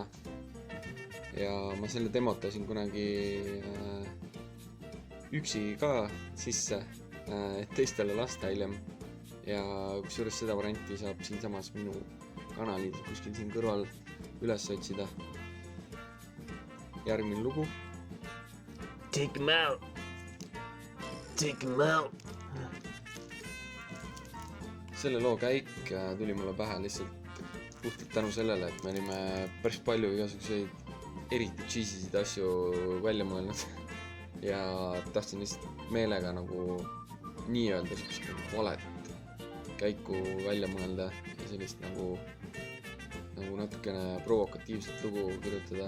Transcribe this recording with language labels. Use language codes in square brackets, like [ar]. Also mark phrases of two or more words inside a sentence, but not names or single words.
[et] Ja ma selle demotasin kunagi üksi ka sisse, et teistele lasta hiljem. Ja kusjuures seda varianti saab siinsamas minu kanalil kuskil siin kõrval üles otsida. Järgmine lugu. [en] Take 'em out. Take 'em out. [et] Selle loo käik tuli mulle pähe lihtsalt puhtalt tänu sellele, et me olime päris palju igasuguseid eriti cheesy'sid asju välja mõelnud ja tahtsin lihtsalt meelega nagu nii-öelda sellist valet käiku välja mõelda ja sellist nagu natukene provokatiivset lugu kirjutada.